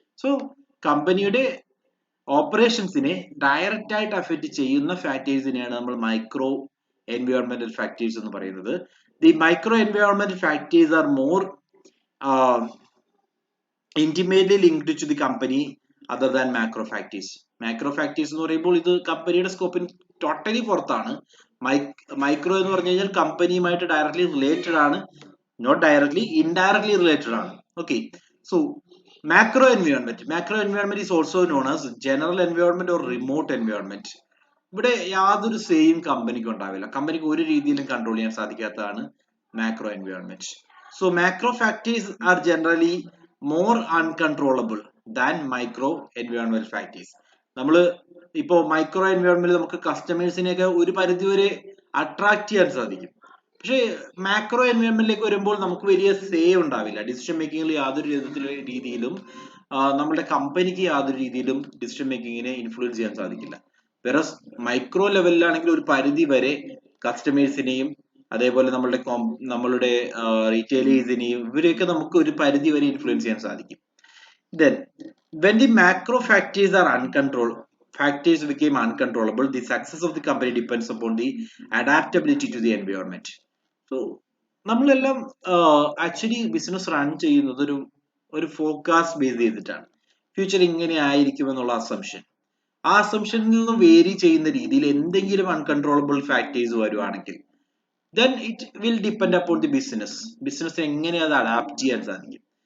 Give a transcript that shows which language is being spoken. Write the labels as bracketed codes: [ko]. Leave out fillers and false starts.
[ml] So കമ്പനിയുടെ ഓപ്പറേഷൻസിനെ direct ആയിട്ട് affect ചെയ്യുന്ന ഫാക്ടേഴ്സിനെയാണ് നമ്മൾ മൈക്രോ എൻവയോൺമെന്റൽ ഫാക്ടേഴ്സ് എന്ന് പറയുന്നത്. [en] The micro എൻവയോൺമെന്റൽ factors are more intimately linked to the company other than macro factors. [ml] Macro factors എന്ന് പറയുമ്പോൾ ഇത് കമ്പനിയുടെ സ്കോപ്പിന് ടോട്ടലി പുറത്താണ്. മൈക്രോ എന്ന് പറഞ്ഞു കഴിഞ്ഞാൽ കമ്പനിയുമായിട്ട് ഡയറക്ട്ലി റിലേറ്റഡ് ആണ്, നോട്ട് ഡയറക്ട്ലി, ഇൻഡയറക്ട്ലി റിലേറ്റഡ് ആണ്. [en] Okay, so macro environment is also known as general environment or remote environment. [ml] ഇവിടെ യാതൊരു സെയിം കമ്പനിക്ക് ഉണ്ടാവില്ല, കമ്പനിക്ക് ഒരു രീതിയിലും കൺട്രോൾ ചെയ്യാൻ സാധിക്കാത്തതാണ് macro environment. [en] So macro factors are generally more uncontrollable than micro environment factors. [ml] നമ്മൾ ഇപ്പോൾ മൈക്രോ എൻവയോൺമെന്റ് നമുക്ക് കസ്റ്റമേഴ്സിനെയൊക്കെ ഒരു പരിധിവരെ അട്രാക്ട് ചെയ്യാൻ സാധിക്കും. പക്ഷേ മാക്രോ എൻവയോൺമെന്റിലേക്ക് വരുമ്പോൾ നമുക്ക് വലിയ സേ ഉണ്ടാവില്ല, ഡിസിഷൻ മേക്കിങ്ങിൽ യാതൊരു രീതിയിലും നമ്മുടെ കമ്പനിക്ക് യാതൊരു രീതിയിലും ഡിസിഷൻ മേക്കിങ്ങിനെ ഇൻഫ്ലുവൻസ് ചെയ്യാൻ സാധിക്കില്ല. വേറെ മൈക്രോ ലെവലിലാണെങ്കിൽ ഒരു പരിധി വരെ കസ്റ്റമേഴ്സിനെയും അതേപോലെ നമ്മളുടെ റീറ്റെയിലേഴ്സിനെയും ഇവരെയൊക്കെ നമുക്ക് ഒരു പരിധി വരെ ഇൻഫ്ലുവൻസ് ചെയ്യാൻ സാധിക്കും. [en] Then when the macro factors are factors became uncontrollable, the success of the company depends upon the adaptability to the environment. [ml] So നമ്മളെല്ലാം ആക്ച്വലി ബിസിനസ് റൺ ചെയ്യുന്നത് ഒരു ഫോക്കാസ്റ്റ് ബേസ് ചെയ്തിട്ടാണ്. ഫ്യൂച്ചർ ഇങ്ങനെ ആയിരിക്കും എന്നുള്ള അസംഷൻ, ആ അസംഷനിൽ നിന്ന് വേരി ചെയ്യുന്ന രീതിയിൽ എന്തെങ്കിലും അൺകൺട്രോളബിൾ ഫാക്ടേഴ്സ് വരുവാണെങ്കിൽ [en] then it will depend upon the [ml] business എങ്ങനെ അത് അഡാപ്റ്റ് ചെയ്യാൻ സാധിക്കും.